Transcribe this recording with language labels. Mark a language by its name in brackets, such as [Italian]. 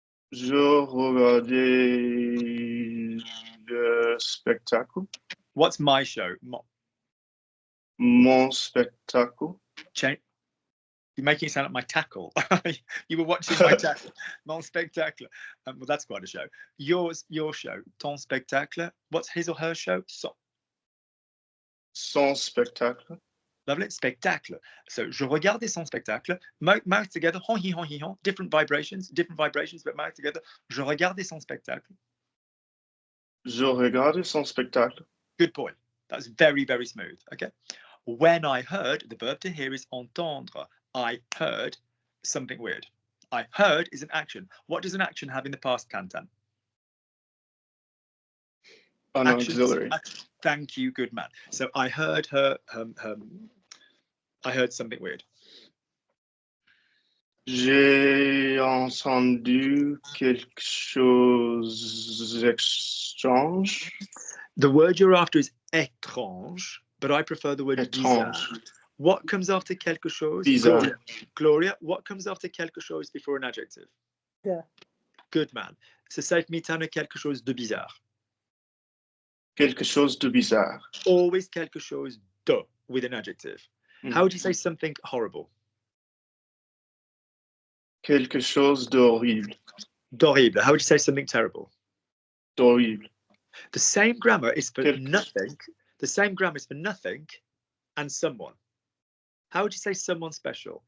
[French] Je regardais le spectacle. [English] What's my show? [French] Mon spectacle. [English] You're making it sound like my tackle. You were watching my tackle. [French] Mon spectacle. [English] Well, that's quite a show. Your show. [French] Ton spectacle. [English] What's his or her show? [French] Son spectacle. Lovely. Spectacle. So, je regardais son spectacle. [English] Mouth together. [French] Hon, hi, hon, hi, hon. [English] Different vibrations, but mouth together. [French] Je regardais son spectacle. Je regardais son spectacle. [English] Good boy. That's very, very smooth. Okay. When I heard, the verb to hear is entendre. I heard something weird. I heard is an action. What does an action have in the past, Kantan? An auxiliary. Thank you, good man. So I heard her. I heard something weird. [French] J'ai entendu quelque chose étrange. [English] The word you're after is étrange, but I prefer the word bizarre. What comes after quelque chose? [French] Bizarre. [English] Gloria, what comes after quelque chose before an adjective? Yeah. Good man. So say for me, Tana, [French] quelque chose de bizarre. Quelque chose de bizarre. [English] Always quelque chose de with an adjective. How would you say something horrible? [French] Quelque chose d'horrible. D'horrible. [English] How would you say something terrible? [French] D'horrible. [English] The same grammar is for nothing. The same grammar is for nothing and someone. How would you say someone special?